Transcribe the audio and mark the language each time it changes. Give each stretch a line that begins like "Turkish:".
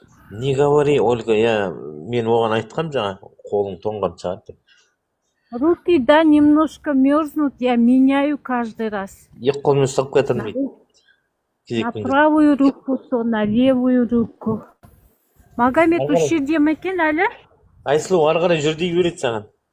Russian: Не говори,
Kazakh: Ольга, мен оған айтқам жаңа, қолың тоңған шығар деп.
Russian: Руки, да, немножко мерзнут, я меняю каждый раз.
Kazakh: Екі қолмен ұстап кетірмейді.
Russian: На правую руку, то на левую руку.
Kazakh: Магомед, осы жерде ме екен әлі? Айсұлу, ары қарай жүр дей береді саған.